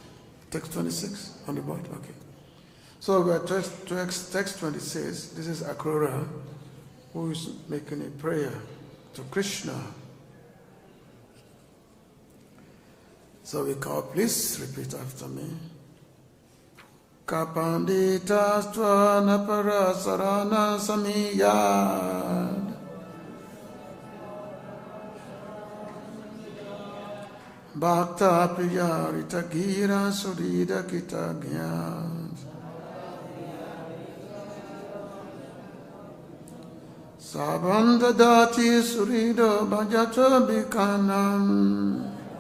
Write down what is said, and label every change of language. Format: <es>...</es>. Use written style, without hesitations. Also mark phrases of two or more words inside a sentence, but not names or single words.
<en>Text 26 on the board? Okay. So text 26, this is Akrura, who is making a prayer to Krishna. So we call, please repeat after me.</en> <sa>पण्डितस् त्वद् अपरं शरणं समीयाद्. भक्त-प्रियाद् ऋत-गिरः सुहृदः कृत-ज्ञात्. सर्वान् ददाति सुहृदो भजतो भिकामान्.</sa>